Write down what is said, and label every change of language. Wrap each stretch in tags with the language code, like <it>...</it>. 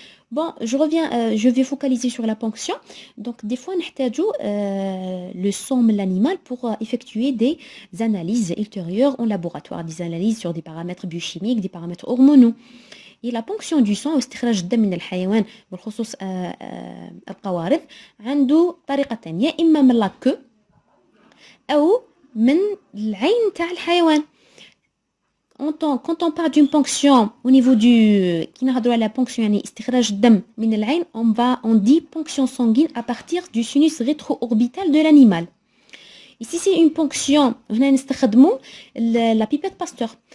<fr>Bon, je vais focaliser sur la ponction. Donc des fois on a le sang de l'animal pour effectuer des analyses ultérieures en laboratoire, des analyses sur des paramètres biochimiques, des paramètres hormonaux. Et la ponction du sang</fr> <ar>واستخراج الدم من الحيوان بالخصوص القوارض عنده طريقتين يا اما من لا queue او من العين تاع الحيوان.</ar> <fr>Quand on parle d'une ponction au niveau qui</fr> <ar>نهضروا على</ar> <fr>ponction</fr> <ar>يعني استخراج الدم من العين,</ar> <fr>on dit ponction sanguine à partir du sinus rétro-orbital de l'animal. Ici c'est une ponction,</fr> <ar>هنا نستخدموا</ar> <fr>la pipette Pasteur.</fr>